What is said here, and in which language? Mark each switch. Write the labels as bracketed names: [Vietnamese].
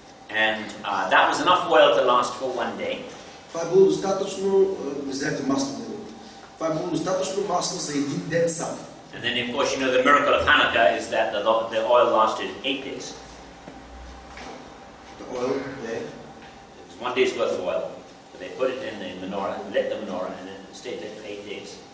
[English] And that was enough oil to last for one day. [Bulgarian] Това е било достатъчно, взете масло. Това е било достатъчно масло за един ден само. [English] And then, of course, the miracle of Hanukkah is that the oil lasted 8 days. The oil, yeah. It was 1 day's worth of oil. But they put it in the menorah, lit the menorah, and then it stayed there for 8 days.